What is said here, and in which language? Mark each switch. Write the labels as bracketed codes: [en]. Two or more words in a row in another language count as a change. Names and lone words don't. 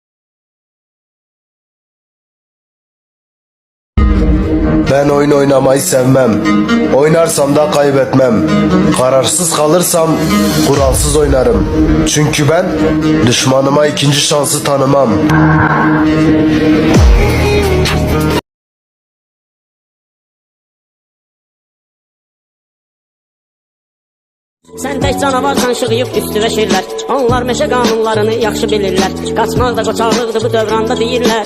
[tr] Ben oyun oynamayı sevmem. Oynarsam da kaybetmem. Kararsız kalırsam kuralsız oynarım. Çünkü ben düşmanıma ikinci şansı tanımam. [az] Sən tək canavarsan şığıyıb üstüləşirlər. Onlar meşə qanunlarını yaxşı bilirlər. Qaçmaq da qoçaqlıqdır bu dövranda deyirlər.